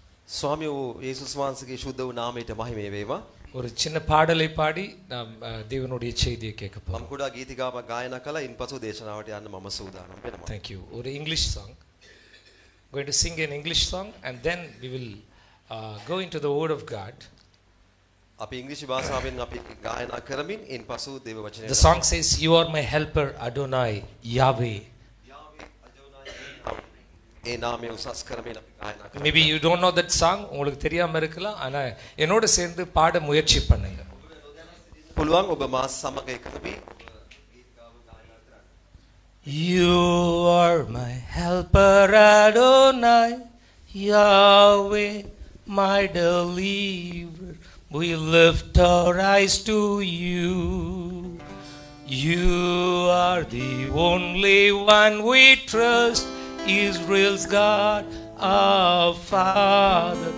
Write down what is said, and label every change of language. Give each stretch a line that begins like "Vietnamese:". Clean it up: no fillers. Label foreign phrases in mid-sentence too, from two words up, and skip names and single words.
Sinhala: ස්වාමී වූ යේසුස් වහන්සේගේ ශුද්ධ වූ නාමයට මහිමය වේවා.
Tamil: ஒரு சின்ன பாடலை பாடி நாம் தேவனுடைய செய்தியை கேட்க போறோம்.
Sinhala: මම කුඩා ගීතිකාවක් ගායනා කළා. ඉන්පසු දේශනාවට යන්න මම සූදානම් වෙනවා.
English: Thank you. ஒரு English song. Going to sing an English song and then we will go into the word of God.
Sinhala: අපි ඉංග්‍රීසි භාෂාවෙන් අපි ගායනා කරමින් ඉන්පසු දේව වචනය.
English: The song says, "You are my helper, Adonai, Yahweh."
Sinhala: ඒ නාමය උසස් කරමින් අපි ගායනා කරමු.
English: Maybe you don't know that song.
Tamil: உங்களுக்கு தெரியாம இருக்கலாம். ஆனா என்னோட சேர்ந்து பாட முயற்சி பண்ணுங்க.
Sinhala: පුළුවන් ඔබ මා සමග එකතු වී ගීතිකාව ගායනා කරන්න.
English: You are my helper, Adonai, Yahweh, my deliverer. We lift our eyes to you. You are the only one we trust, Israel's God, our Father.